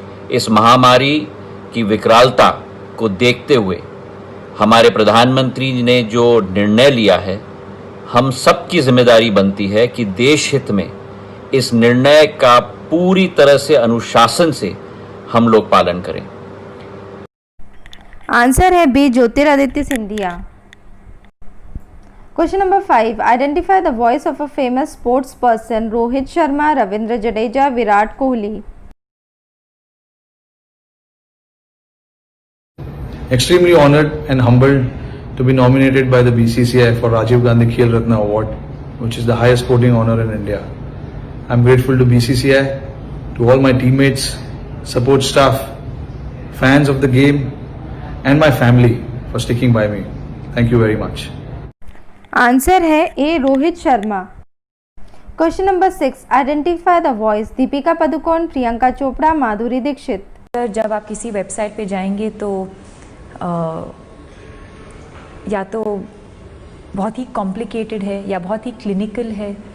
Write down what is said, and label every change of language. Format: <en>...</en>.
<hi>इस महामारी की विकरालता को देखते हुए हमारे प्रधानमंत्री ने जो निर्णय लिया है, हम सबकी जिम्मेदारी बनती है कि देश हित में इस निर्णय का पूरी तरह से अनुशासन से हम लोग पालन करें। आंसर है B Jyotiraditya Scindia.</hi> <en>Question number 5 identify the voice of a famous sports person. Rohit Sharma, Ravindra Jadeja, Virat Kohli. Extremely honored and humbled to be nominated by the BCCI for Rajiv Gandhi Khel Ratna Award, which is the highest sporting honor in India. I'm grateful to BCCI, to all my teammates, support staff, fans of the game, and my family for sticking by me. Thank you very much.</en> <hi>Answer है ए Rohit Sharma.</hi> <en>Question number 6, identify the voice. Deepika Padukone, Priyanka Chopra, Madhuri Dixit.</en> <hi>जब आप किसी website पे जाएंगे तो या तो बहुत ही कॉम्प्लिकेटेड है या बहुत ही क्लिनिकल है।</hi>